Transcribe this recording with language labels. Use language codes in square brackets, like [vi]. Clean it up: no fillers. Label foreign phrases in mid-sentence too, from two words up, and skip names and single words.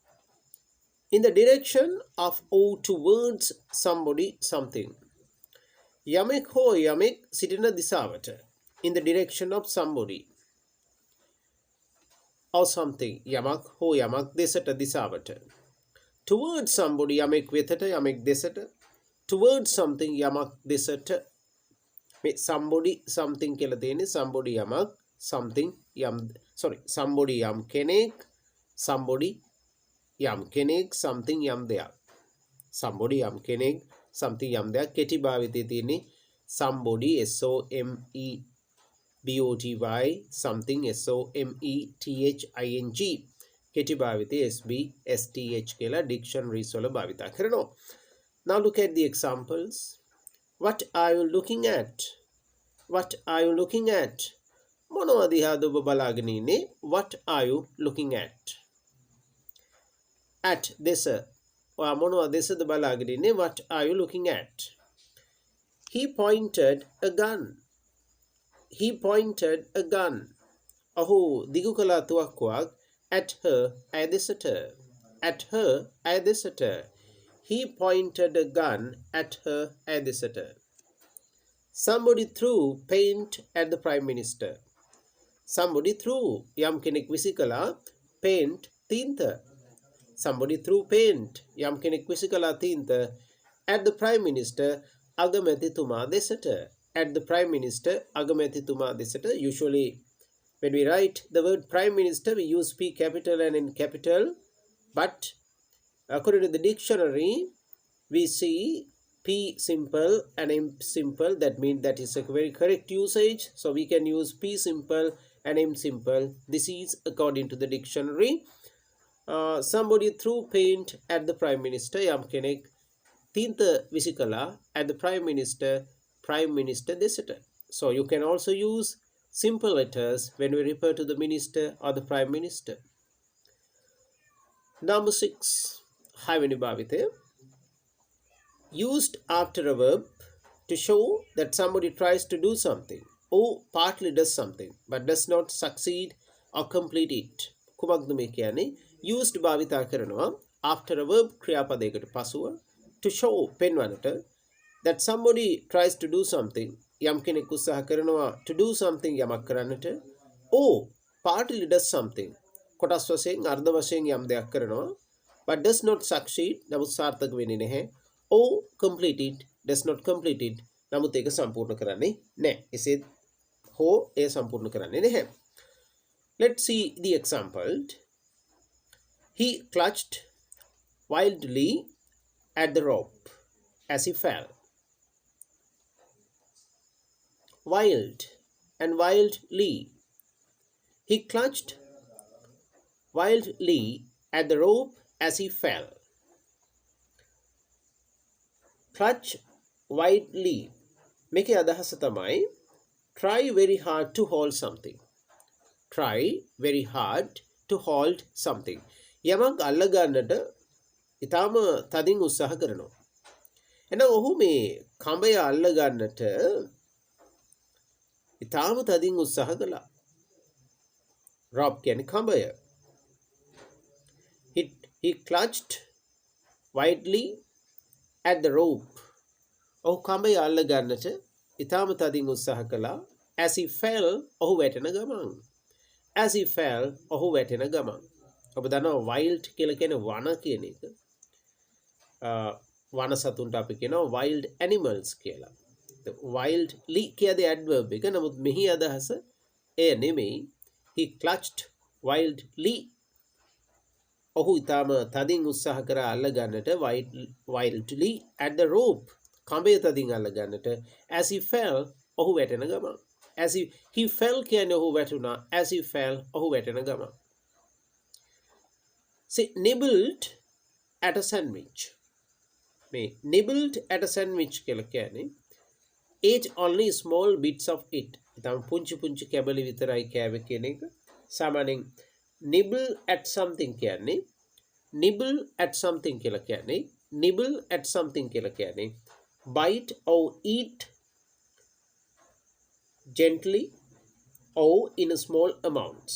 [en] In the direction of or towards somebody something. [si] යමෙක් හෝ යමෙක් සිටින දිසාවට. [en] In the direction of somebody or something. [si] යමක් හෝ යමක් දෙසට දිසාවට. [en] Towards somebody [si] යමෙක් වෙතට යමෙක් දෙසට. [en] Towards something [si] යමක් දෙසට. මේ [en] somebody something [si] කියලා තියෙන්නේ somebody යමක් something යම් somebody යම් කෙනෙක් somebody යම් කෙනෙක් something යම් දෙයක්. somebody යම් කෙනෙක් something යම් දෙයක් කෙටි භාවිතයේ තියෙන්නේ [en] somebody SOMEBODY something SOMETHING [si] කෙටි භාවිතයේ SBSTH කියලා dictionaries වල භාවිත කරනවා. [en] Now look at the examples. What are you looking at? What are you looking at? [si] මොනවද දිහාද ඔබ බලාගෙන ඉන්නේ? [en] What are you looking at? [si] At දෙස. ඔයා මොනවද දෙසද බලාගෙන ඉන්නේ? [en] What are you looking at? He pointed a gun. He pointed a gun. [si] ඔහු දිගු කළ තුවක්කුවක් [en] at her [si] ඇය දෙසට. [en] At her [si] ඇය දෙසට. [en] He pointed a gun at her [si] ඇය දෙසට. [en] Somebody threw paint at the Prime Minister. Somebody threw [si] යම් කෙනෙක් විසි කළා paint තීන්ත. [en] Somebody threw paint [si] යම් කෙනෙක් විසි කළා තීන්ත [en] at the Prime Minister [si] අගමැතිතුමා දෙසට. [en] At the Prime Minister [si] අගමැතිතුමා දෙසට. [en] Usually when we write the word Prime Minister we use P capital and N capital, but according to the dictionary we see P simple and M simple. That means that is a very correct usage. So we can use P simple and M simple. This is according to the dictionary. Somebody threw paint at the Prime Minister. [si] යම් කෙනෙක් තීන්ත විසි කළා [en] at the Prime Minister. Prime Minister [si] දෙසට. [en] So you can also use simple letters when we refer to the minister or the Prime Minister. Number 6. [si] හයවෙනි භාවිතය. [en] Used after a verb to show that somebody tries to do something or partly does something but does not succeed or complete it. [si] කුමක්ද මේ කියන්නේ? [en] Used [si] භාවිතා කරනවා [en] after a verb [si] ක්‍රියාපදයකට පසුව [en] to show පෙන්වන්නට that somebody tries to do something [si] යම් කෙනෙක් උත්සාහ කරනවා [en] to do something [si] යමක් කරන්නට [en] or partly does something [si] කොටස් වශයෙන් අර්ධ වශයෙන් යම් දෙයක් කරනවා [en] but does not succeed [si] නමුත් සාර්ථක වෙන්නේ නැහැ [en] or complete it does not complete it [si] නමුත් ඒක සම්පූර්ණ කරන්නේ නැහැ. එසේ හෝ ඒ සම්පූර්ණ කරන්නේ නැහැ. [en] Let's see the example. He clutched wildly at the rope as he fell. Wild and wildly. He clutched wildly at the rope as he fell. Clutch wildly. [si] මේකේ අදහස තමයි [en] try very hard to hold something. Try very hard to hold something. [si] යමක් අල්ල ගන්නට ඊටාම තදින් උත්සාහ කරනවා. එහෙනම් ඔහු මේ කඹය අල්ල ගන්නට ඊටාම තදින් උත්සාහ කළා. rope කියන්නේ කඹය. [en] He clutched wildly at the rope. [si] ඔහු කඹය අල්ල ගන්නට ඊටාම තදින් උත්සාහ කළා. [en] as he fell [si] ඔහු වැටෙන ගමන්. [en] as he fell [si] ඔහු වැටෙන ගමන්. ඔබ දන්නවා wild කියලා කියන්නේ වන කියන එක. වන සතුන්ට අපි කියනවා [en] wild animals [si] කියලා. wildly කියද adverb එක. නමුත් මෙහි අදහස එය නෙමෙයි. [en] he clutched wildly [si] ඔහු ඊටාම තදින් උත්සාහ කරා අල්ල ගන්නට [en] wildly at the rope [si] කඹය තදින් අල්ල ගන්නට [en] as he fell [si] ඔහු වැටෙන ගමන්. [en] as he fell [si] කියන්නේ ඔහු වැටුණා. [en] as he fell [si] ඔහු වැටෙන ගමන්. [en] See, nibbled at a sandwich. මේ nibbled at a sandwich [si] කියලා කියන්නේ [en] ate only small bits of it. [si] ඊටම පුංචි පුංචි කැබලි විතරයි කෑවේ කියන එක. [en] සාමාන්‍යයෙන් nibble at something කියන්නේ nibble at something [si] කියලා කියන්නේ [en] nibble at something [si] කියලා කියන්නේ [en] bite or eat gently or in a small amounts.